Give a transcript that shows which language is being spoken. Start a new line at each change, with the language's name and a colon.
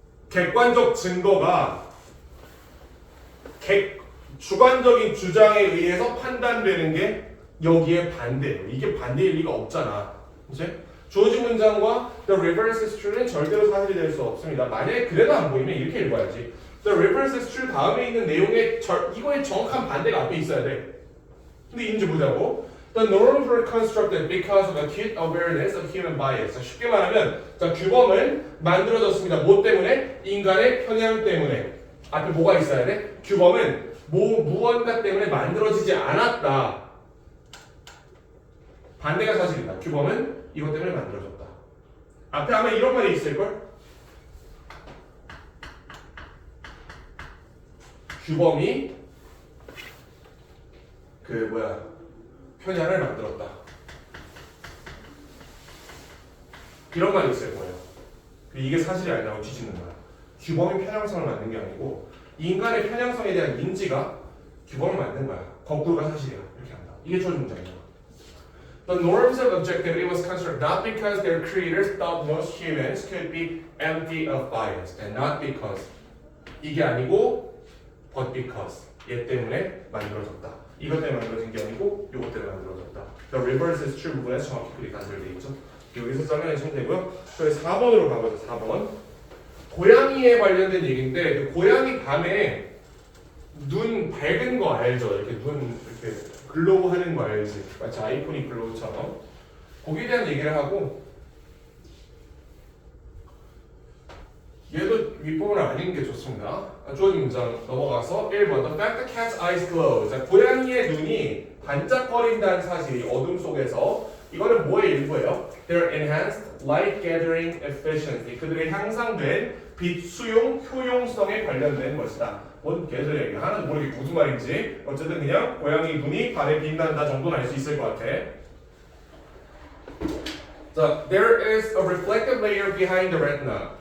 Korean: 객관적 증거가 주관적인 주장에 의해서 판단되는 게 여기에 반대예요. 이게 반대일 리가 없잖아. 그치? 주어진 문장과
English: the reverse is true
Korean: 는 절대로 사실이 될 수 없습니다. 만약에 그래도 안 보이면 이렇게 읽어야지.
English: The reverse is true
Korean: 다음에 있는 내용의 이거의 정확한 반대가 앞에 있어야 돼. 근데 있는지 보자고.
English: The norms were constructed because of acute awareness of human bias.
Korean: 자, 쉽게 말하면 자, 규범은 만들어졌습니다. 뭐 때문에? 인간의 편향 때문에. 앞에 뭐가 있어야 돼? 규범은 무언가 때문에 만들어지지 않았다. 반대가 사실이다. 규범은 이것 때문에 만들어졌다. 앞에 아마 이런 말이 있을걸? 규범이 편향을 만들었다. 이런 말이 있을 거예요. 이게 사실이 아니라고 뒤집는 거야. 규범이 편향성을 만든 게 아니고 인간의 편향성에 대한 인지가 규범을 만든 거야. 거꾸로가 사실이야. 이렇게 한다. 이게 주어진 문장이야.
English: The norms of objectivity was constructed not because their creators thought most humans could be empty of bias, and not because.
Korean: 이게 아니고
English: but because.
Korean: 얘 때문에 만들어졌다. 이것 때문에 만들어진 게 아니고 이것 때문에 만들어졌다.
English: The reverse is true
Korean: 부분에서 정확히 그렇게 단절되어 있죠. 여기서 설명해주시면 되고요. 저희 4번으로 가보죠. 4번. 고양이에 관련된 얘기인데 그 고양이 밤에 눈 밝은 거 알죠? 이렇게 눈 이렇게 글로우 하는 거 알지? 마치 아이폰이 글로우처럼. 거기에 대한 얘기를 하고 얘도 윗부분을 아닌 게 좋습니다. 주어진 문장 넘어가서 1번
English: The fact the cat's eyes glow.
Korean: 자, 고양이의 눈이 반짝거린다는 사실이 어둠 속에서 이거는 뭐의 일부예요?
English: Their enhanced light gathering efficiency.
Korean: 그들의 향상된 빛 수용 효용성에 관련된 것이다. 뭔 개들의 하나도 모르겠고 무슨 말인지 어쨌든 그냥 고양이 눈이 밤에 빛난다 정도는 알 수 있을 것 같아. 자,
English: there is a reflective layer behind the retina.